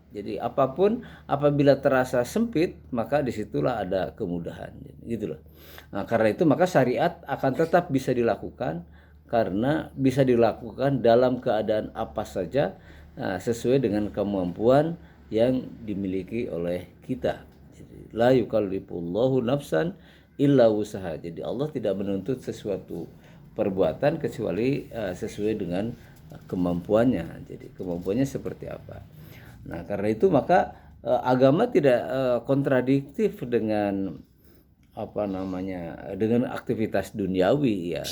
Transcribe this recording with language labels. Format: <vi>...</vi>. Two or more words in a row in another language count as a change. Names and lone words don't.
<id>Jadi apapun apabila terasa sempit maka disitulah ada kemudahan gitu loh. Nah, karena itu maka syariat akan tetap bisa dilakukan, karena bisa dilakukan dalam keadaan apa saja sesuai dengan kemampuan yang dimiliki oleh kita.</id> <ar>Jadi لا يكلف الله نفسا إلا وسعها.</ar> <id>Jadi Allah tidak menuntut sesuatu perbuatan kecuali sesuai dengan kemampuannya. Jadi kemampuannya seperti apa. Nah, karena itu maka agama tidak kontradiktif dengan dengan aktivitas duniawi ya.</id>